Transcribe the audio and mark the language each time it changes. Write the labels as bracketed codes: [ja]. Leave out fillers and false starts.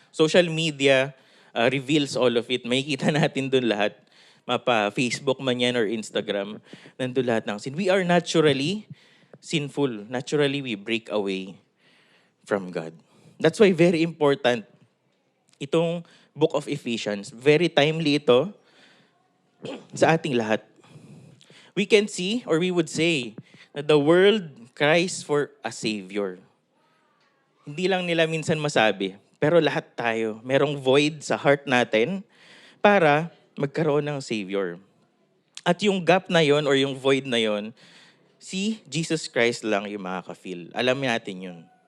[en] Social media reveals all of it. [tl] Makikita natin dun lahat. Mapa Facebook man yan or Instagram. Nandun lahat ng sin. [en] We are naturally sinful. Naturally, we break away from God. That's why very important itong Book of Ephesians. [tl] Very timely ito sa ating lahat. [en] We can see or we would say that the world cries for a Savior. [tl] Hindi lang nila minsan masabi, pero lahat tayo, merong void sa heart natin para magkaroon ng Savior. At yung gap na yon or yung void na yon, si Jesus Christ lang yung makaka-fill. Alam natin yun.